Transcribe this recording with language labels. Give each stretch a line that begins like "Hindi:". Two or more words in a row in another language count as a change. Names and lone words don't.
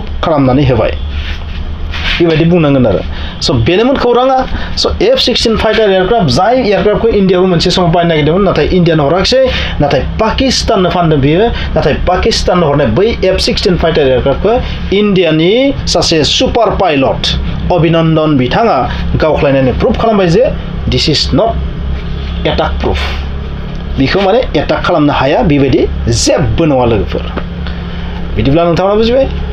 Bodo: खालामनानै होबाय बेबायदि बुंनांगोन आरो स' बेनोमोन खौराङा स' F-16
English: fighter aircraft
Bodo: जाय एयारक्राफ्टखौ इन्डियाबो मोनसे समाव बायनो नागिरदोंमोन नाथाय इन्डियानो हराखिसै नाथाय पाकिस्ताननो फानदों बियो नाथाय पाकिस्ताननो हरनाय बै F-16
English: fighter aircraft
Bodo: इन्डियानि सासे
English: super pilot
Bodo: अभिनन्दन बिथाङा गावख्लायनानै प्रुभ खालामबाय जे
English: this is not attack proof
Bodo: बेखौ माने एटाक खालामनो हाया बेबायदि जेबो नङा लोगोफोर बिदिब्ला नोंथाङा बुजिबाय